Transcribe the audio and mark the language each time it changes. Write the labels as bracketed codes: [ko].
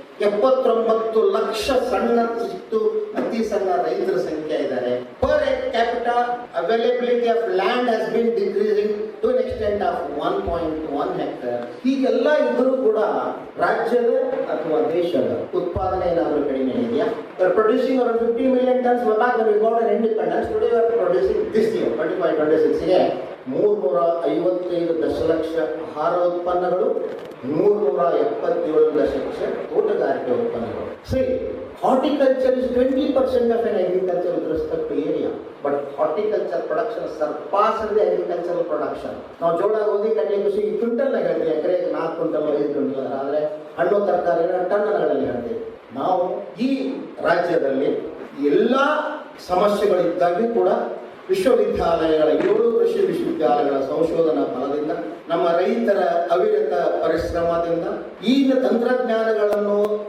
[kn] 79 ಲಕ್ಷ ಸಣ್ಣ ಚಿಕ್ಕ ಅತಿ ಸಣ್ಣ ರೈತರ ಸಂಖ್ಯೆ ಇದ್ದಾರೆ. [en] Per capita availability of land has been decreasing to an extent of 1.1 hectare. [kn] ಹೀಗೆಲ್ಲ ಇದ್ರೂ ಕೂಡ ರಾಜ್ಯದ ಅಥವಾ ದೇಶದ ಉತ್ಪಾದನೆ ಏನಾದರೂ ಕಡಿಮೆ ಇದೆಯಾ? [en] Producing around 50 million tons back when we got an independence. Today we are producing this year [kn] 25-26 ಗೆ 355 ದಶಲಕ್ಷ ಆಹಾರ ಉತ್ಪನ್ನಗಳು, 177 ದಶಲಕ್ಷ ತೋಟಗಾರಿಕೆ ಉತ್ಪನ್ನಗಳು. [en] See, horticulture is 20% of an agriculture with respect to area, but horticulture production surpasses the agricultural production. [kn] ನಾವು ಜೋಳ, ಗೋಧಿ, ಕಡಲೆ, ಕೃಷಿ ಕ್ವಿಂಟಲ್ ಹೇಳ್ತೀವಿ, ಎಕರೆಗೆ 4 ಕ್ವಿಂಟಲ್ 5 ಕ್ವಿಂಟಲ್, ಆದರೆ ಹಣ್ಣು ತರಕಾರಿನ ಟನ್ಗಳಲ್ಲಿ ಹೇಳ್ತೀವಿ. ನಾವು ಈ ರಾಜ್ಯದಲ್ಲಿ ಎಲ್ಲ ಸಮಸ್ಯೆಗಳಿದ್ದಾಗಿ ಕೂಡ ವಿಶ್ವವಿದ್ಯಾಲಯಗಳ 7 ಕೃಷಿ ವಿಶ್ವವಿದ್ಯಾಲಯಗಳ ಸಂಶೋಧನಾ ಫಲದಿಂದ, ನಮ್ಮ ರೈತರ ಅವಿರತ ಪರಿಶ್ರಮದಿಂದ ಈಗ ತಂತ್ರಜ್ಞಾನಗಳನ್ನು